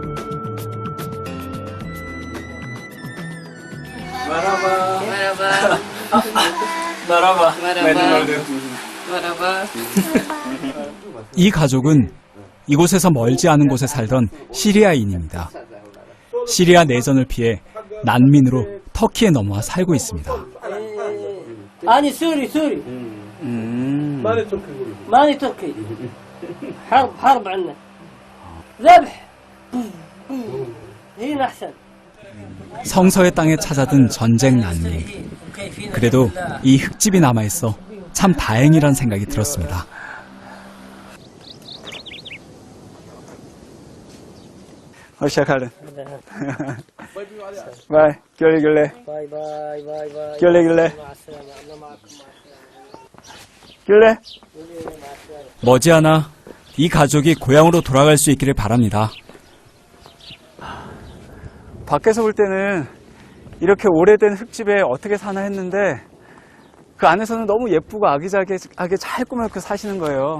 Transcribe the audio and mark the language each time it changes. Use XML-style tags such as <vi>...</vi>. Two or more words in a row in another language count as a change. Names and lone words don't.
<ko>나라봐. 이 가족은 이곳에서 멀지 않은 곳에 살던 시리아인입니다. 시리아 내전을 피해 난민으로 터키에 넘어와 살고 있습니다.</ko> <ar>أنا سوري ماني تركي حرب عنا ذبح هنا أحسن</ar> <ko>성서의 땅에 찾아든 전쟁 난민. 그래도 이 흙집이 남아있어 참 다행이란 생각이 들었습니다. 시작하래. 바이. 결례.</ko> <ar>باي باي باي باي</ar> <ko>결례.</ko> <ar>مع السلامة الله معكم</ar> <ko>결례. 머지않아 이 가족이 고향으로 돌아갈 수 있기를 바랍니다. 밖에서 볼 때는 이렇게 오래된 흙집에 어떻게 사나 했는데 그 안에서는 너무 예쁘고 아기자기하게 잘 꾸며놓고 사시는 거예요.</ko>